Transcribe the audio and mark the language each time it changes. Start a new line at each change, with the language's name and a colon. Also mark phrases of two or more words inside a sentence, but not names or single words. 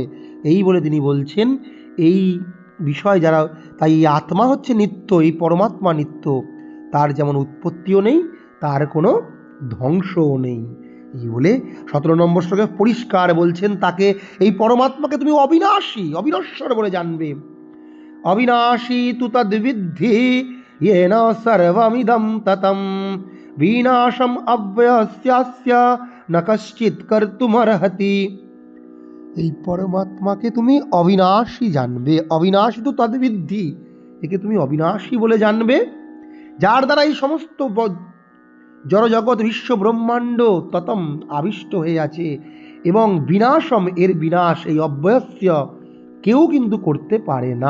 Bangla: এই বলে তিনি বলছেন এই বিষয় যারা, তাই এই আত্মা হচ্ছে নিত্য, এই পরমাত্মা নিত্য, তার যেমন উৎপত্তিও নেই, তার কোনো ধ্বংসও নেই। এই বলে 17 নম্বর শ্লোকে পরিষ্কার বলছেন তাকে, এই পরমাত্মাকে তুমি অবিনাশী, অবিনশ্বর বলে জানবে।
Sanskrit: অবিনাশী তু তদ্বিদ্ধি येन सर्वमिदं ततं বিনাশম অব্যয়স্যাস্য ন কশ্চিৎ কর্তুমর্হতি।
Bangla: এই পরমাত্মাকে তুমি অবিনাশী জানবে,
Sanskrit: অবিনাশী তো তদ্বিদ্ধি,
Bangla: একে তুমি অবিনাশী বলে জানবে, যার দ্বারা এই সমস্ত জড়জগৎ বিশ্ব ব্রহ্মাণ্ড ততম আবিষ্ট হয়ে আছে, এবং বিনাশম, এর বিনাশ এই অব্যয়স্য কেউ কিন্তু করতে পারে না।